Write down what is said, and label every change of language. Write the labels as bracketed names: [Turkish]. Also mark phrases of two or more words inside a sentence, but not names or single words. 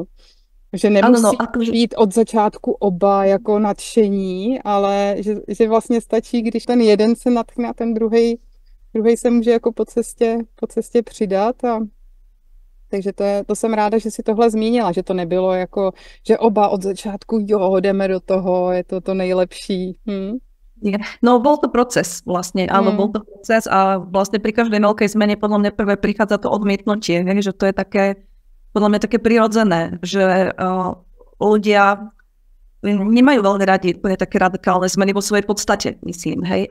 [Czech] Že nemusí být od začátku oba jako nadšení, ale že vlastně stačí, když ten jeden se nadchne a ten druhej se může jako po cestě přidat. Takže to jsem ráda, že si tohle zmínila, že to nebylo jako, že oba od začátku, jo, jdeme do toho, je to nejlepší. [Slovak] No bol to proces vlastne, áno, bol to proces a vlastne pri každej veľkej zmene podľa mňa prvé prichádza to odmietnutie, že to je také podľa mňa také prirodzené, že ľudia nemajú veľmi radi úplne také radikálne zmeny vo svojej podstate, myslím, hej.